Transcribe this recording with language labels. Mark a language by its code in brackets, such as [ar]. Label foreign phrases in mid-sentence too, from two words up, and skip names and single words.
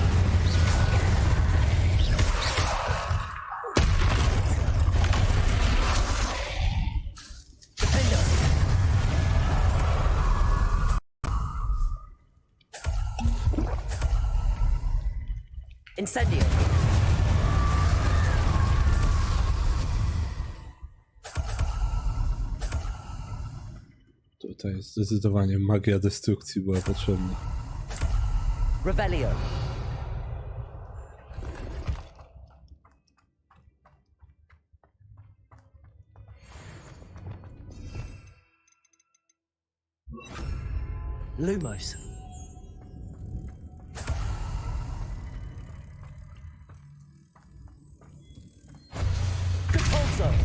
[la] Defendo. Incendio. [pl] Tutaj zdecydowanie magia destrukcji była potrzebna. [la] Revelio. Lumos. Capulso.